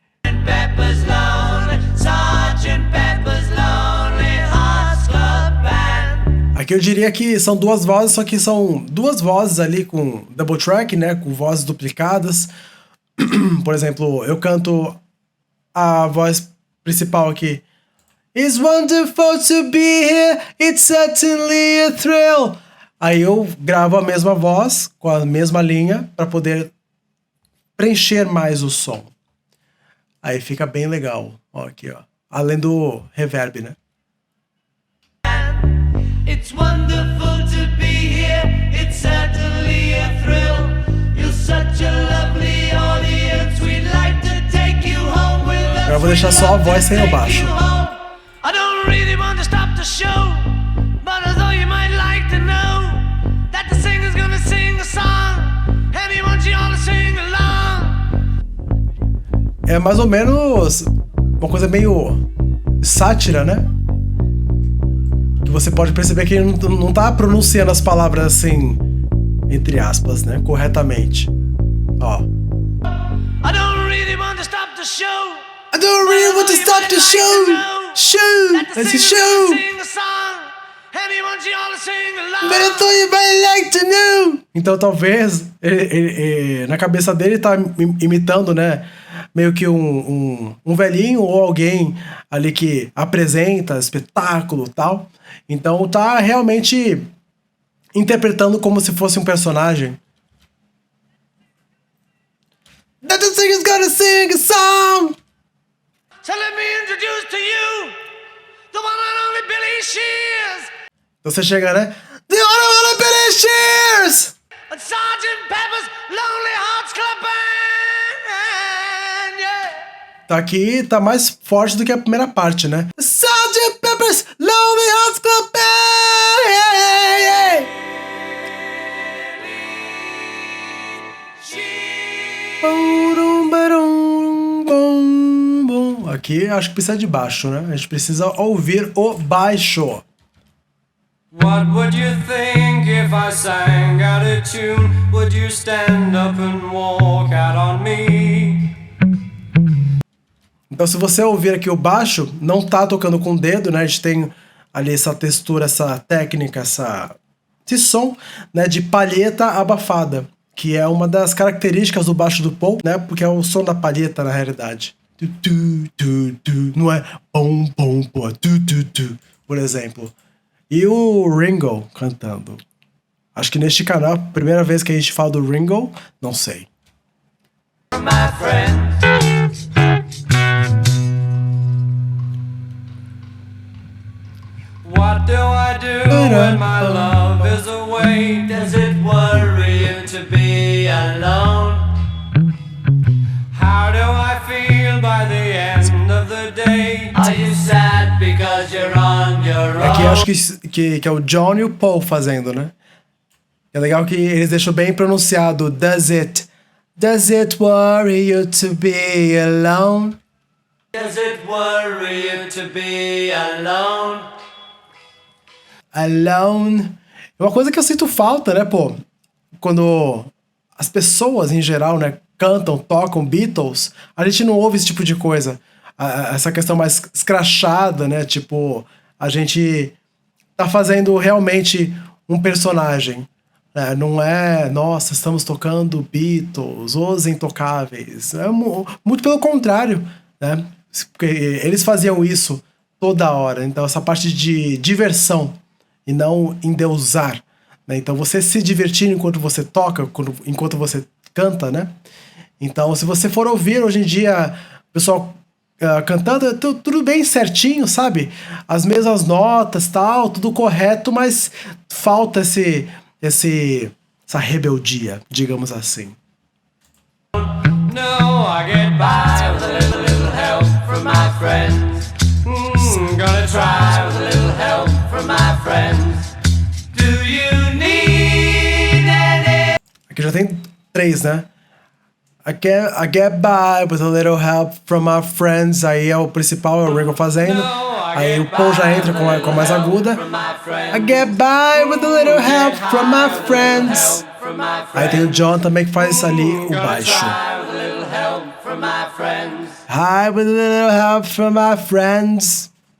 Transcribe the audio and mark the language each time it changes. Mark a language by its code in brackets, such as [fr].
[en] Pepper's Lonely, Sgt. Pepper's Lonely Hearts Club Band. [pt] Aqui eu diria que são duas vozes, só que são duas vozes ali com double track, né? Com vozes duplicadas. Por exemplo, eu canto a voz principal aqui. [en] It's wonderful to be here, it's certainly a thrill. [pt] Aí eu gravo a mesma voz, com a mesma linha, para poder preencher mais o som. Aí fica bem legal. Ó, aqui, ó. Além do reverb, né? [en] It's wonderful to be here, it's certainly a thrill. You're such a lovely audience, we'd like to take you home with us. [pt] Agora eu vou deixar só a voz sem o baixo. [en] I don't really want to stop the show, but although you might like to know that the singer's gonna sing a song, and he wants you all to sing along. [pt] É mais ou menos uma coisa meio sátira, né? Que você pode perceber que ele não tá pronunciando as palavras assim, entre aspas, né? Corretamente. Ó. [en] I don't really want to stop the show. I don't really want to stop the show. Show! [pt] Esse show! [en] But I thought you might like to know. [pt] Então talvez ele, na cabeça dele tá imitando, né? Meio que um velhinho ou alguém ali que apresenta espetáculo e tal. Então tá realmente interpretando como se fosse um personagem. [en] That the singer's gonna sing a song. So let me introduce to you the one and only Billy Shears. [pt] Então você chega, né? [en] The one Billy Shears! And Sgt. Pepper's Lonely Hearts Club Band, yeah. [pt] Tá aqui, tá mais forte do que a primeira parte, né? [en] Sgt. Pepper's Lonely Hearts Club Band, yeah, yeah. Bum, barum, bum, bum. [pt] Aqui acho que precisa de baixo, né? A gente precisa ouvir o baixo. [en] What would you think if I sang out of tune? Would you stand up and walk out on me? [pt] Então se você ouvir aqui o baixo, não tá tocando com o dedo, né? A gente tem ali essa textura, essa técnica, esse som, né, de palheta abafada, que é uma das características do baixo do Paul, né? Porque é o som da palheta na realidade. Tu, tu, tu, tu. Não é pom, pom, pom, tu, tu, tu, por exemplo. E o Ringo cantando. Acho que neste canal, primeira vez que a gente fala do Ringo, não sei. [en] My friend. What do I do when my love is away? Does it worry you to be alone? How do I feel by the end of the day? Are you sad because you're on your own? [pt] Aqui acho que é o John e o Paul fazendo, né? É legal que eles deixam bem pronunciado. [en] Does it worry you to be alone? Does it worry you to be alone? Alone. [pt] É uma coisa que eu sinto falta, né, pô? Quando as pessoas, em geral, né, cantam, tocam Beatles, a gente não ouve esse tipo de coisa. Essa questão mais escrachada, né? Tipo, a gente tá fazendo realmente um personagem. Né? Não é, nossa, estamos tocando Beatles, os intocáveis. É muito pelo contrário, né? Porque eles faziam isso toda hora. Então, essa parte de diversão e não endeusar. Né? Então, você se divertir enquanto você toca, enquanto você canta, né? Então, se você for ouvir hoje em dia, o pessoal cantando, tudo bem certinho, sabe? As mesmas notas, tal, tudo correto, mas falta essa rebeldia, digamos assim. [en] No, I get by with a little help from my friends. Gonna try with a little help from my friends. Do you need any? [pt] Aqui já tem 3, né? [en] I get by with a little help from my friends. [pt] Aí é o principal, é o Ringo fazendo. Aí o Paul já entra com a mais aguda. [en] I get by with a little help from my friends. [pt] Aí tem o John também que faz ali o baixo. [en] Hi with a little help from my friends.